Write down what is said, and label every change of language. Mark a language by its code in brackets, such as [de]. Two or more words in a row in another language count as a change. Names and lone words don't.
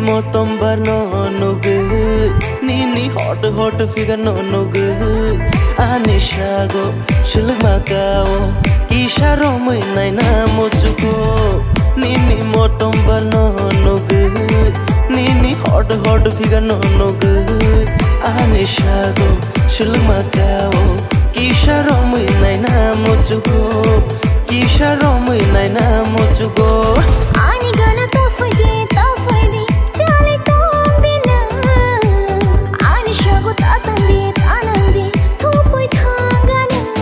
[trp] motombar [en] no good. [trp] Nini [en] hot figure no good. [trp] Anishago shilmakao kisha romo naina mochuko. Nini motombar [en] no good. [trp] Nini [en] hot figure no good. [trp] Anishago shilmakao kisha romo naina mochuko. Kisha romo naina mochuko. Ani gana tafaydi chale tongdina. Ani shago tanandi thopoi thangana.